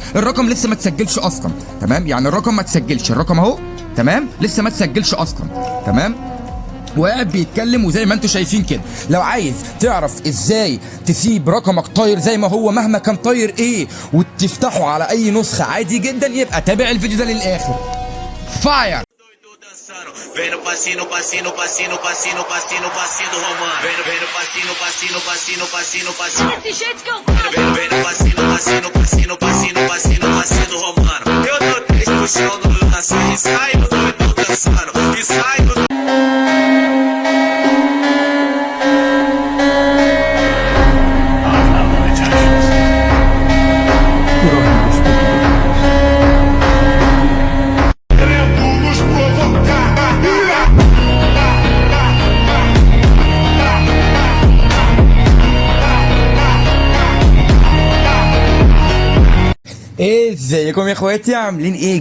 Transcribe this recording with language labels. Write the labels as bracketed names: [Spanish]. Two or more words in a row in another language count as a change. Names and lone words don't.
[Arabic] الرقم لسه ما تسجلش اصلا، تمام، يعني الرقم ما تسجلش، الرقم اهو، تمام، لسه ما تسجلش اصلا، تمام، وقاعد بيتكلم. وزي ما انتم شايفين كده، لو عايز تعرف ازاي تسيب رقمك طاير زي ما هو مهما كان طاير ايه وتفتحه على اي نسخه عادي جدا، يبقى تابع الفيديو ده للاخر. فاير. [Portuguese] Vem no passinho, passinho, passinho, passinho, passinho, passinho do Romano. Vem no passinho, passinho, passinho, passinho, passinho. Desse jeito que eu gosto. Vem no passinho, passinho, passinho, passinho, passinho, passinho do Romano. Eu dou 3 no chão do lance e saio doido dançando. E saio [Arabic] ازيكم يا اخواتي، عاملين ايه؟